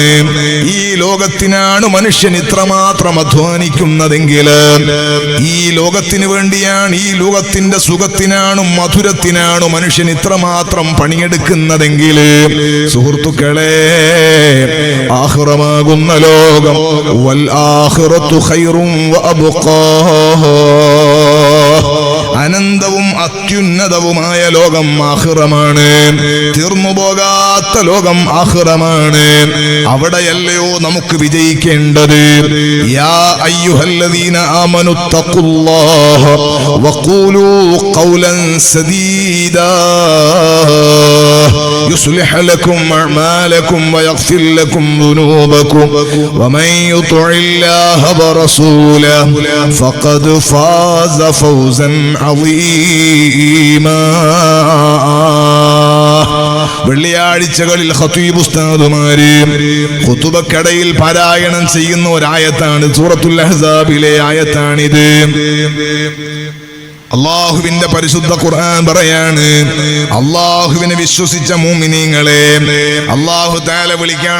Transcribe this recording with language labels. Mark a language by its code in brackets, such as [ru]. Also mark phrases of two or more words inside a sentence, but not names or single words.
[ml] ഈ ലോകത്തിനാണ് മനുഷ്യൻ ഇത്രമാത്രം അധ്വാനിക്കുന്നതെങ്കിൽ, ഈ ലോകത്തിന് വേണ്ടിയാണ്, ഈ ലോകത്തിന്റെ സുഖത്തിനാണ് മധുരത്തിനാണ് മനുഷ്യൻ ഇത്രമാത്രം പണിയെടുക്കുന്നതെങ്കിൽ, സുഹൃത്തുക്കളെ, ആഖിറമാകുന്ന ലോകം [ar] والآخرة خير وأبقى, [ml] അനന്തവും അത്യുന്നതവുമായ ലോകം ആഖിറമാണ്, തീർന്നുപോകാത്ത ലോകം ആഖിറമാണ്. അവിടെയല്ലയോ നമുക്ക് വിജയിക്കേണ്ടത്. [ar] يا أيها الذين آمنوا اتقوا الله وقولوا قولا سديدا يصلح لكم أعمالكم ويغفر لكم ذنوبكم ومن يطع الله ورسوله فقد فاز فوزا عظيما. [ml] വെള്ളിയാഴ്ചകളിൽ ഖതീബ് ഉസ്താദുമാര് ഖുതുബക്കടയിൽ പാരായണം ചെയ്യുന്ന ഒരായത്താണ്, സൂറത്തുൽ അഹ്സാബിലെ ആയത്താണിത്. അള്ളാഹുവിന്റെ പരിശുദ്ധ ഖുർആൻ പറയാണ്, അള്ളാഹുവിനെ വിശ്വസിച്ച മുഅ്മിനീങ്ങളെ [ar] الله تعالى [ml] വിളിക്കാൻ